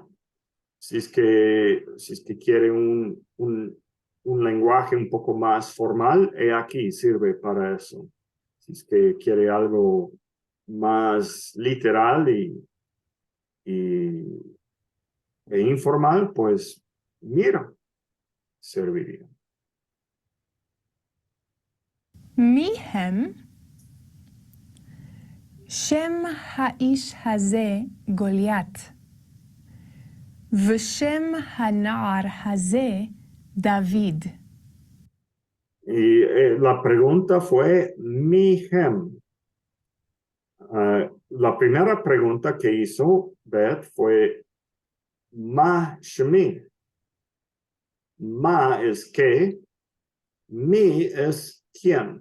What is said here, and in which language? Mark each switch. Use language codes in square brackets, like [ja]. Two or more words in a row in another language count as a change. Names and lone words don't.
[es] Si es que quiere un lenguaje un poco más formal, he aquí sirve para eso. Si es que quiere algo más literal e informal, pues mira, serviría. [he] מיהם שם האיש הזה גוליית, ושם הנער הזה דוד. [es] Y la pregunta fue Mihem. La primera pregunta que hizo Beth fue [he] מה שמי. [es] Ma es qué, mi es quién.